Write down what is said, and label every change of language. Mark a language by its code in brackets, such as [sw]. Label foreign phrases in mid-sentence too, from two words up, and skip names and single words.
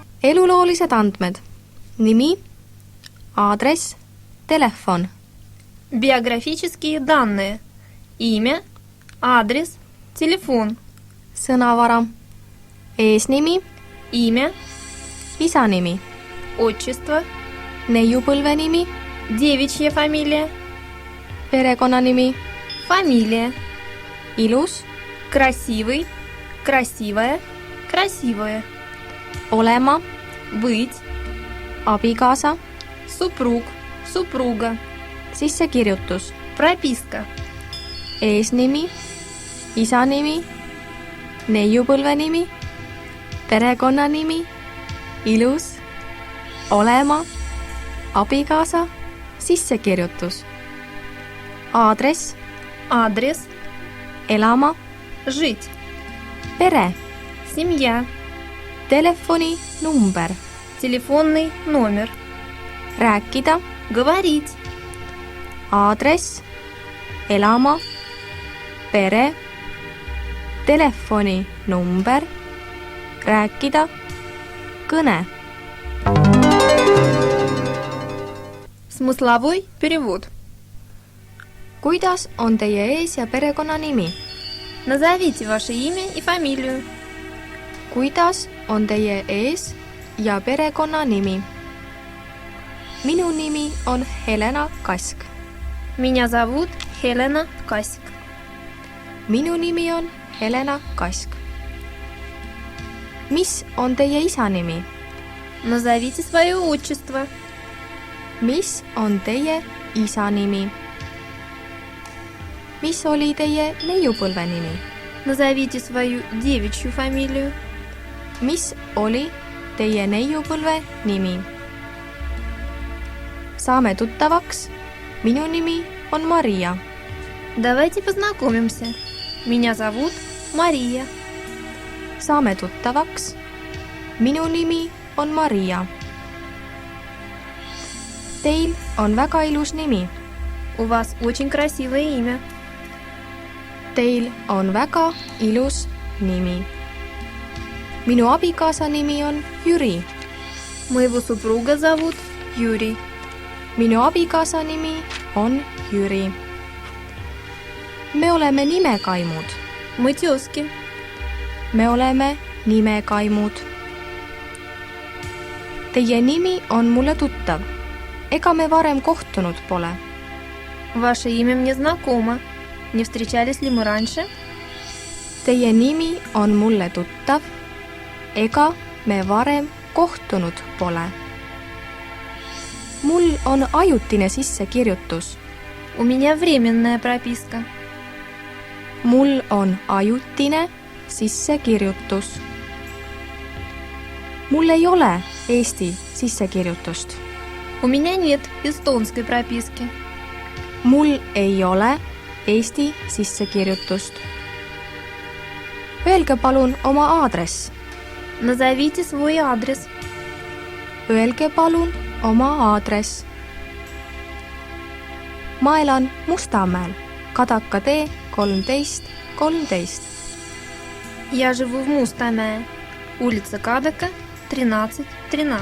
[et] Eluloolised andmed. Nimi, aadress, telefon. [ru] Биографические данные. Имя, адрес, телефон. [et] Sõnavara. Eesnimi, [ru] Имя, [et] isanimi, [ru] отчество, [et] neiupõlvenimi, [ru] девичья фамилия, [et] perekonnanimi, [ru] фамилия, [et] ilus, [ru] красивый, красивая, красивое, [et] olema, [ru] быть, [et] abikaasa, [ru] супруг, супруга, [et] sissekirjutus, [ru] прописка, [et] eesnimi, isanimi, neiupõlvenimi, perekonnanimi, ilus, olema, abikaasa, sissekirjutus, aadress, [ru] адрес, [et] elama, [ru] жить, [et] pere, [ru] семья, [et] telefoni number, [ru] телефонный номер, [et] rääkida, [ru] говорить, [et] aadress, elama, pere, telefoni number, rääkida, kõne. [ru] Смысловой перевод. [et] Kuidas on teie ees- ja perekonnanimi? [ru] Назовите ваше имя и фамилию. [et] Kuidas on teie ees- ja perekonnanimi? Minu nimi on Helena Kask. [ru] Меня зовут Хелена Касик. [et] Minu nimi on Helena Kask. Mis on teie isa nimi? [ru] Назовите свое отчество. [et] Mis on teie isa nimi? Mis oli teie neiupõlve nimi? [ru] Назовите свою девичью фамилию. [et] Mis oli teie neiupõlve nimi? Saame tuttavaks. Minu nimi on Maria. [ru] Давайте познакомимся. Меня зовут Мария. [et] Saame tuttavaks. Minu nimi on Maria. Teil on väga ilus nimi. [ru] У вас очень красивое имя. [et] Teil on väga ilus nimi. Minu abikaasa nimi on Jüri. [ru] Моего супруга зовут Юрий. [et] Minu abikaasa nimi on Jüri. Me oleme nimekaimud. [ru] Мы тёзки. [et] Me oleme nimekaimud. Teie nimi on mulle tuttav. Ega me varem kohtunud pole. [ru] Ваше имя мне знакомо. Не встречались ли мы раньше? [et] Teie nimi on mulle tuttav. Ega me varem kohtunud pole. Mul on ajutine sissekirjutus. [ru] У меня временная прописка. [et] Mul on ajutine sissekirjutus. Mul ei ole Eesti sissekirjutust. [ru] У меня нет эстонской прописки. [et] Mul ei ole Eesti sissekirjutust. Öelge palun oma aadress. [ru] Назовите свой адрес. [et] Öelge palun oma aadress. Ma elan Mustamäel, Kadaka tee 13. [ru] Я живу в Мустамее. Улица Кадака, 13.